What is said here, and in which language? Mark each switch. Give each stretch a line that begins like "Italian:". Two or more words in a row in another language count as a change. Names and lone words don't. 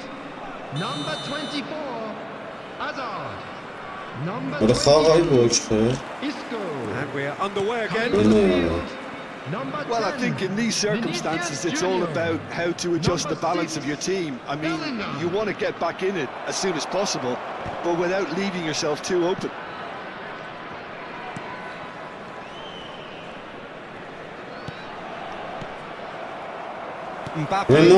English: Number 24, Hazard. Number
Armenian: Որը խաղայ
English: 22,
Armenian: ոչ թե։
English: Isco. And we're underway again. Coming on the No. field, number Well, I 10, think in these circumstances it's all Junior. about how to adjust the balance of your team. I mean, you want to get back in it as soon as possible, but without leaving yourself too open. Mbappe.